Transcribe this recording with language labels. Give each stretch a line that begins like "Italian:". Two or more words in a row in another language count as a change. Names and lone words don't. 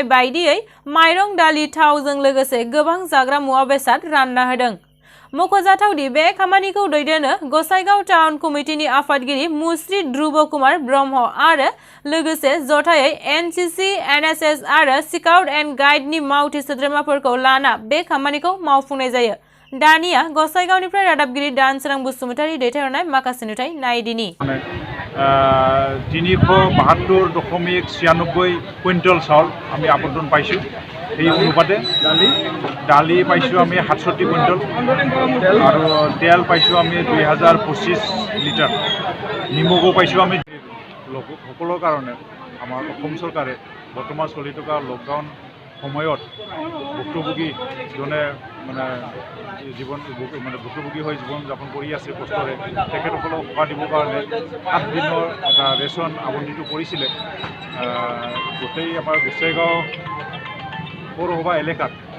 Bodo: बायदियै माइरं दालि थावजों लोगोसे गोबां जाग्रा मुवा बेसाद रानना होदों मखजाथावदि बे खामानिखौ दैदेनो गसाइगाव टाउन कमिटिनि आफादगिरि मुस्रि ध्रुव कुमार ब्रह्म आरो लोगोसे जथायै एनसीसी एनएसएस आरो स्काउट एन्ड गाइडनि मावथि सोद्रोमाफोरखौ लाना बे खामानिखौ मावफुंनाय जायो दानिया गसाइगावनिफ्राय रादाबगिरि दानसोरां बसुमतारी दैथायहरनाय माखासे नुथाय नायदिनि
Assamese: 372.96 কুইণ্টল চাউল আমি আবণ্টন পাইছোঁ এই অনুপাতে দালি পাইছোঁ আমি 67 কুইণ্টল আৰু তেল পাইছোঁ আমি 2025 লিটাৰ নিমখো পাইছোঁ আমি সকলৰ কাৰণে আমাৰ অসম চৰকাৰে বৰ্তমান চলি থকা লকডাউন সময়ত ভুক্তভোগী জনে মানে জীৱন মানে ভুক্তভোগী হৈ জীৱন যাপন কৰি আছে কষ্টৰে তেখেতসকলক সকাহ দিবৰ কাৰণে 8 দিনৰ এটা ৰেচন আবণ্টিত কৰিছিলে গোটেই আমাৰ গোসাইগাঁও পৌৰসভা এলেকাত